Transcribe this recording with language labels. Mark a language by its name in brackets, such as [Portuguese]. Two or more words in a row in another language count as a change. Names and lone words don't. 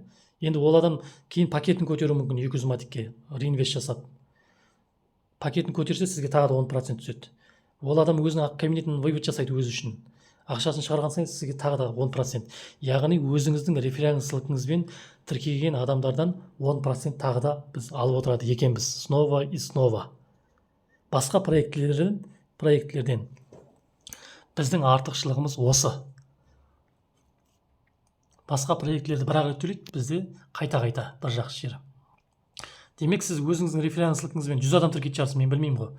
[Kazakh] Енді ол адам кейін пакетін көтеруі мүмкін 200 матикке реинвест жасап. Пакетін көтерсе, сізге тағы да 10% түседі. Ол адам өзінің кабинетін вывод жасайды өзі үшін. Ақшасын шығарған сайын сізге тағы да 10%. Яғни өзіңіздің референслігіңізбен тіркеген адамдардан 10% тағы да біз алып отырады екенбіз. [Russian] Снова и снова. [Kazakh] Басқа проектілерден біздің артықшылығымыз осы. Басқа проектілерді бір-ақ рет төлейді, бізде қайта-қайта бір жақсы жері. Демек, сіз өзіңіздің референслігіңізбен 100 адам тіркейтін шығарсыз, мен білмеймін ғой.